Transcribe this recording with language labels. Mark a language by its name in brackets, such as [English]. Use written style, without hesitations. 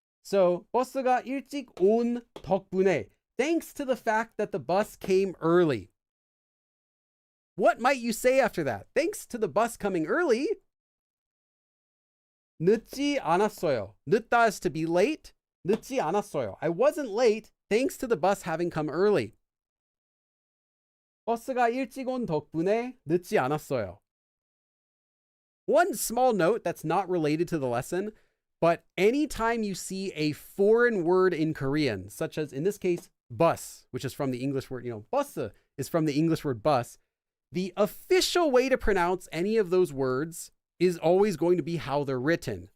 [English] So 버스가 일찍 온 덕분에, thanks to the fact that the bus came early. What might you say after that? Thanks to the bus coming early. [Korean] 늦지 않았어요. [English] 늦다 is to be late. [Korean] 늦지 않았어요. [English] I wasn't late thanks to the bus having come early. [Korean] 버스가 일찍 온 덕분에 늦지 않았어요. [English] One small note that's not related to the lesson, but anytime you see a foreign word in Korean, such as in this case, bus, which is from the English word, 버스 is from the English word bus, the official way to pronounce any of those words is always going to be how they're written.